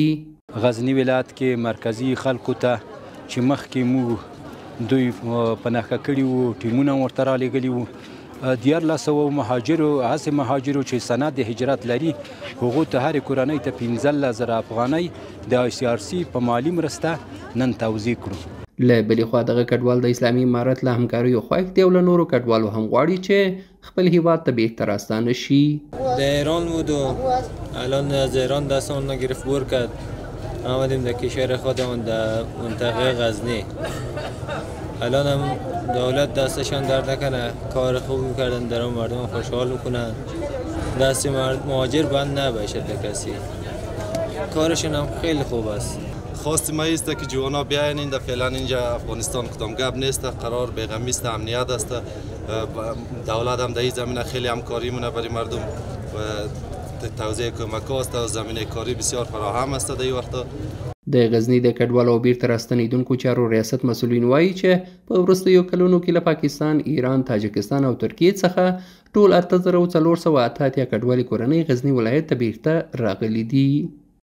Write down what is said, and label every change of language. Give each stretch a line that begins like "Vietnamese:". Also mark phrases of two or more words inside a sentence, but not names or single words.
Pashto: غزنی ولایت کې مرکزی خلکو ته چې مخکې موږ دوی په نښه کړي وو ټیمونه ورته رالیږلي وو 1300 مهاجرو هسې مهاجرو چې سند د هجرت لري هغو ته هرې کورنۍ ته 15,000 افغانۍ د ICRC په مالي مرسته نن توزیع کړو. له بلې خوا دغه کډوال د اسلامي امارت له همکاریو خوښ دي او له نورو کډوالو هم غواړي چې خپل هیواد ته بهتر راستانه شي.
Persian: در ایران بود و الان از ایران دستمون گرفت بور کرد آمدیم در کشور خودمون در منطقه غزنی. الان هم دولت دستشان درد نکنه کار خوب میکردن در اون مردم خوشحال میکنن دست مهاجر بند نباشه به کسی کارشون هم خیلی خوب است. خواست ما است که جوانا بیاین اینجا فعلا اینجا افغانستان کدام گپ نیست قرار بیغمی است امنیت است دولت هم در این زمینه خیلی همکاری مونه برای مردم و توزیع کمک است و زمینه کاری بسیار فراهم است در این وقت.
Pashto: د غزني د کډوالو او بیرته راستنیدونکو چارو ریاست مسؤلین وایي چې په وروستیو کلونو کې له پاکستان، ایران، تاجکستان او ترکیې څخه ټول 8488 کډوالي کورنۍ غزني ولایت ته بیرته راغلي دي.